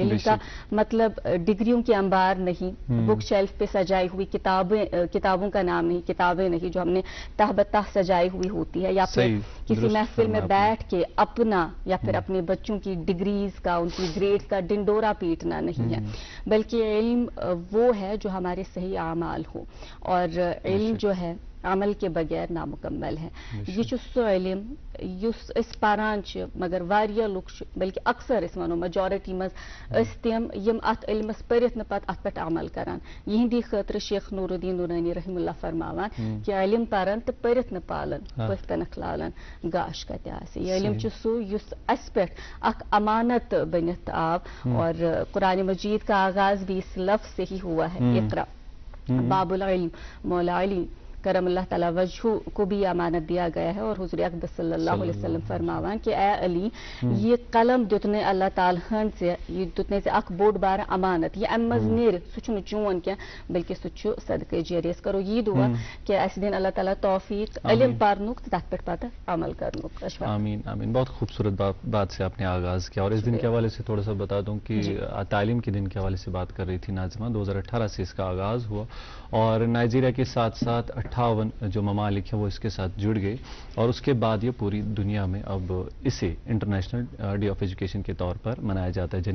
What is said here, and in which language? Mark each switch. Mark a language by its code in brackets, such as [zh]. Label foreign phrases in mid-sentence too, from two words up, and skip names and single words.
[ur] علم کا مطلب ڈگریوں کے انبار نہیں, [en] book shelf [ur] پہ سجائی ہوئی کتابوں کا نام نہیں، کتابیں نہیں جو ہم نے تہ بہ تہ سجائی ہوئی ہوتی ہے، یا پھر کسی محفل میں بیٹھ کے اپنا یا پھر اپنے بچوں کی ڈگریز کا، ان کی گریڈز کا ڈھنڈورا پیٹنا نہیں ہے، بلکہ علم وہ ہے جو ہمارے صحیح اعمال ہو. اور علم جو ہے عمل کے بغیر نامکمل ہے. [ks] ये इल्म युस इस पारांच मगर वारिया लुक बल्कि अक्सर इस मनो मेजॉरिटी मज इस्तियम यम अत इल्मस परित न पत अत पे अमल करान। यहिंदी खतर शेख नूरुद्दीन नूरानी रहमुल्लाह फरमावान कि इल्म पारन तो परित न पालन पस्तन खलालन गाश का त्यासे। ये इल्म सु युस अस पे अक अमानत बनित आव [ur] اور قرآن مجید کا آغاز بھی اس لفظ سے ہی ہوا ہے. اقرا باب العلم مولا علی کرم اللہ تعالیٰ وجہہ کو بھی امانت دیا گیا ہے. [ks] और हुज़ूर अक़दस [ar] صلى الله عليه وسلم [ks] फरमावान कि ए अली, ये कलम दुतने अल्लाह ताला से ये दुतने से अख बोड बार अमानत ये अमज नेर सुचन चून क्या बल्कि सुचु सदके जरियस करो ये दुआ कि इस दिन अल्लाह ताला तौफीक इल्म पारनुक तक पर पता अमल करनुक। [ar] آمین آمین. [ur] بہت خوبصورت بات سے آپ نے آغاز کیا۔ اور اس دن کے حوالے سے تھوڑا سا بتا دوں کہ تعلیم کے دن کے حوالے سے بات کر رہی تھی ناظمہ. 2018 سے اس کا آغاز ہوا اور نائجیریا کے ساتھ ساتھ 58 جو ممالک ہیں وہ اس کے ساتھ جڑ گئے اور اس کے بعد یہ پوری دنیا میں اب اسے [en] International Day of Education [ur] کے طور پر منایا جاتا ہے.